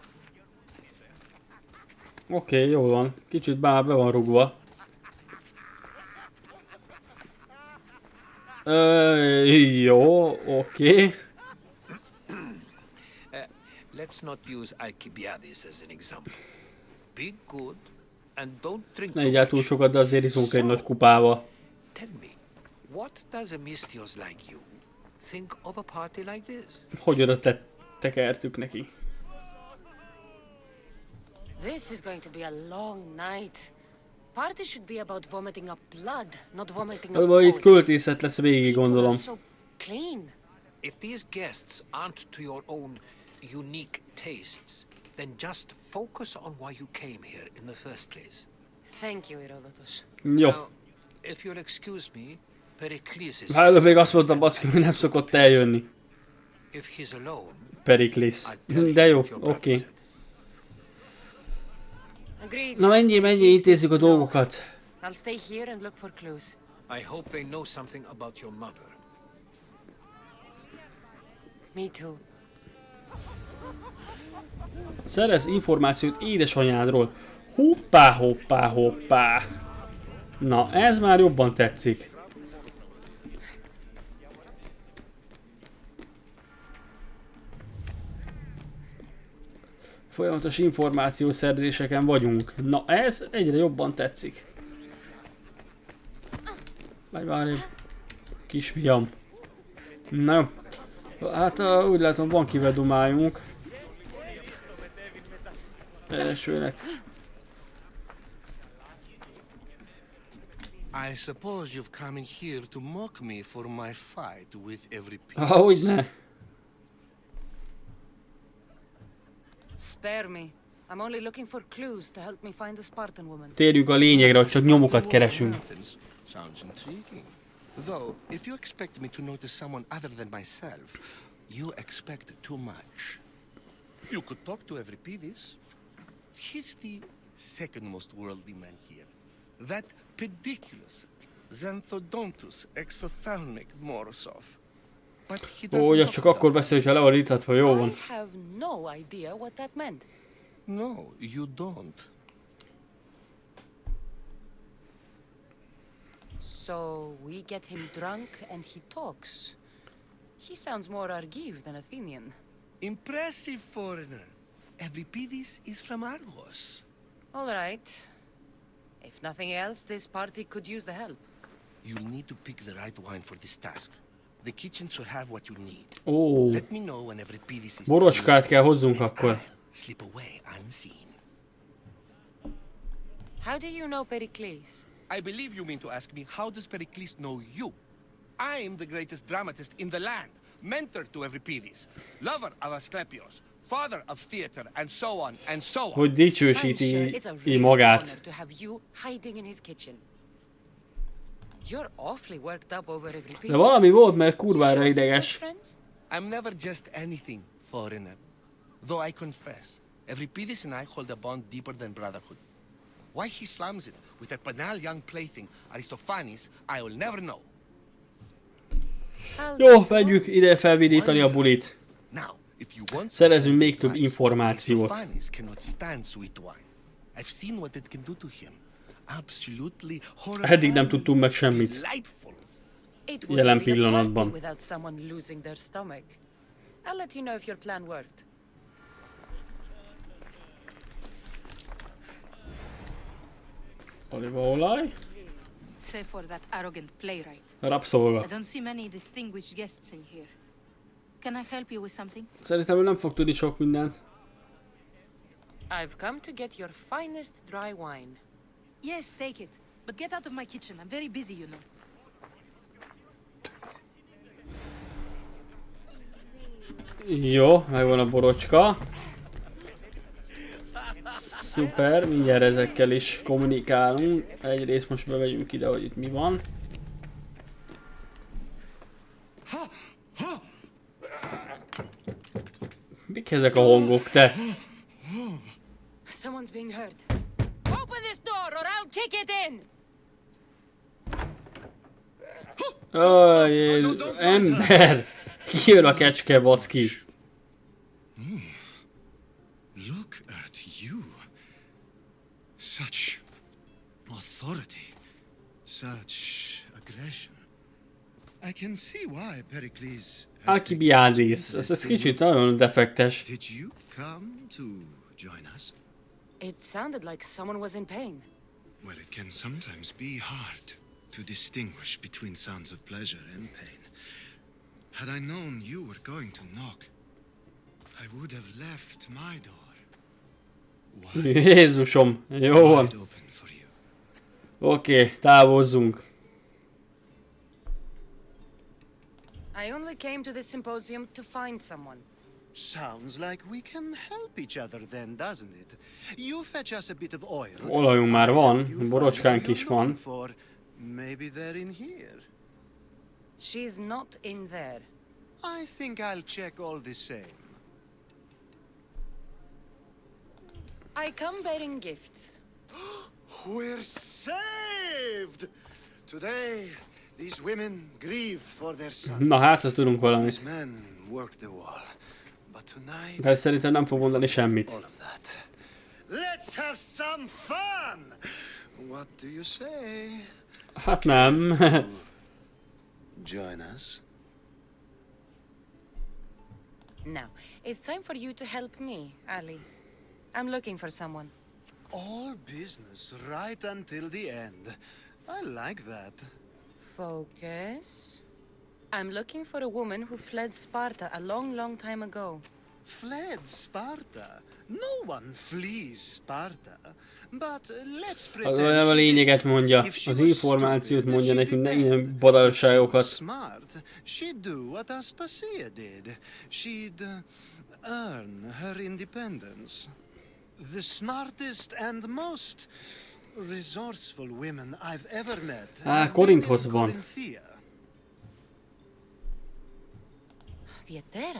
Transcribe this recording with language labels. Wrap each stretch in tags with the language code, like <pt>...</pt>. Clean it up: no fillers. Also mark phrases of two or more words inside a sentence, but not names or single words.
<hu>Oké, jól van. Kicsit bár be van rugva. Jó, oké.</hu> <en>Let's not use Alcibiades as an example. Be good and don't drink</en> <hu>Ne</hu> <en>too</en> <hu>igyál túl</hu> <en>much.</en> <hu>sokat, de azért iszunk egy nagy kupával.</hu> <en>Tell me, what does a Mystios like you think of a party like this?</en> <hu>Hogy oda tekertük neki?</hu> <en>This is going to be a long night. Party should be about vomiting up blood, not vomiting up</en> <hu>Vagy itt</hu> <en>gold.</en> <hu>költészet lesz végig, gondolom.</hu> <en>So clean. If these guests aren't to your own unique tastes, then just focus on why you came here in the first place. Thank you, Herodotus.</en> <hu>Jó.</hu> <en>Now, if you'll excuse me, Perikles is...</en> <hu>Hát előbb még azt mondtam, baszki, hogy nem szokott eljönni.</hu> <en>If he's alone, Periklis. I'll tell him</en> <hu>De jó,</hu> <en>what your brother</en> <hu>oké.</hu> <en>said. Agreed.</en> <hu>Na menjél, intézzük a dolgokat.</hu> <en>I'll stay here and look for clues. I hope they know something about your mother. Me too.</en> <hu>Szerez információt édesanyádról. Hoppá, hoppá, hoppá. Na, ez már jobban tetszik. Folyamatos információszerzéseken vagyunk. Na, ez egyre jobban tetszik. Várj, kisfiam. Na jó. Hát úgy látom, van kivel dumáljunk. Elsőnek.</hu> <en>I suppose you've come in here to mock me for my fight with Euripides.</en> <hu>Hogyne.</hu> <en>Spare me. I'm only looking for clues to help me find the Spartan woman.</en> <hu>Térjünk a lényegre, hogy csak nyomokat keresünk.</hu> <en>Sounds intriguing. Though, if you expect me to notice someone other than myself, you expect too much. You could talk to Euripides. He's the second most worldly man here. That pediculous, xanthodontus, exophthalmic Morosov. But he doesn't</en> <hu>Ó, az</hu> <en>talk</en> <hu>csak</hu> <en>about</en> <hu>akkor beszél, hogyha le van itatva, jó van.</hu> <en>I have no idea what that meant. No, you don't. So we get him drunk and he talks. He sounds more Argive than Athenian. Impressive foreigner. Euripides is from Argos. All right. If nothing else, this party could use the help. You'll need to pick the right wine for this task. The kitchen should have what you need.</en> <hu>Ó,</hu> <en>Let me know when Euripides is</en> <hu>borocskát kell hozzunk akkor.</hu> <en>slip away unseen. How do you know Pericles? I believe you mean to ask me, how does Pericles know you? I am the greatest dramatist in the land, mentor to Euripides, lover of Asclepios, father of theater, and so on, and so on.</en> <hu>Hogy</hu> <en>I'm</en> <hu>dicsősíti</hu> <en>sure it's a</en> <hu>így</hu> <en>real</en> <hu>magát.</hu> <en>honor to have you hiding in his kitchen. You're awfully worked up over Euripides.</en> <hu>De valami volt, mert</hu> <en>You</en> <hu>kurvára</hu> <en>sure they're</en> <hu>ideges.</hu> <en>just friends? I'm never just anything, foreigner. Though I confess, Euripides and I hold a bond deeper than brotherhood. Why he slams it with that banal young plaything, Aristophanes, I will never know. I'll</en> <hu>Jó, vegyük ide felvidítani a bulit.</hu> <en>Now, if you want</en> <hu>Szerezünk még több</hu> <en>advice,</en> <hu>információt.</hu> <en>Aristophanes cannot stand sweet wine. I've seen what it can do to him. Absolutely horrifying.</en> <hu>Eddig nem tudtunk meg semmit.</hu> <en>Delightful. It</en> <hu>Jelen</hu> <en>wouldn't be a</en> <hu>pillanatban.</hu> <en>party without someone losing their stomach. I'll let you know if your plan worked.</en> <hu>Olívaolaj.</hu> <en>Save for that arrogant playwright.</en> <hu>Rabszolga.</hu> <en>I don't see many distinguished guests in here. Can I help you with something?</en> <hu>Szerintem ő nem fog tudni sok mindent.</hu> <en>I've come to get your finest dry wine. Yes, take it. But get out of my kitchen. I'm very busy, you know.</en> <hu>Jó, megvan a borocska. Szuper, mindjárt ezekkel is kommunikálunk. Egyrészt most bevegyünk ide, hogy itt mi van. Mik ezek a hangok, te?</hu> <en>Someone's being hurt. Open this door or I'll kick it in!</en> <hu>Ó, Jézus, ember! Kijön a kecske, baszki!</hu> <en>Look at you. Such authority. Such aggression. I can see why Perikilsz.</en> <hu>Alkibiadis, ez kicsit nagyon defektes.</hu> <en>Did you come to join us? It sounded like someone was in pain. Well, it can sometimes be hard to distinguish between sounds of pleasure and pain. Had I known you were going to knock, I would have left my door.</en> <hu>Jézusom, jó van. Oké, távozzunk.</hu> <en>I only came to this symposium to find someone. Sounds like we can help each other then, doesn't it? You fetch us a bit of oil.</en> <hu>Olajunk már van, borocskánk is van.</hu> <en>Maybe they're in here. She's not in there. I think I'll check all the same. I come bearing gifts. We're saved! Today, these women grieved for their sons.</en> <hu>Na hát, ha tudunk valamit.</hu> <en>These men worked the wall. But tonight,</en> <hu>de szerintem nem fog mondani semmit.</hu> <en>all of that. Let's have some fun! What do you say?</en> <hu>Hát nem.</hu> <en>Join us. Now, it's time for you to help me, Ali. I'm looking for someone. All business right until the end. I like that. Focus. I'm looking for a woman who fled Sparta a long, long time ago. Fled Sparta? No one flees Sparta. But let's pretend</en> <hu>Az a lényeget mondja, az információt mondja nekünk, ne ilyen badalságokat.</hu> <en>Smart. She'd do what Aspasia did. She'd earn her independence. The smartest and most resourceful women I've ever met.</en> <hu>Korinthoz van. Theatera.</hu>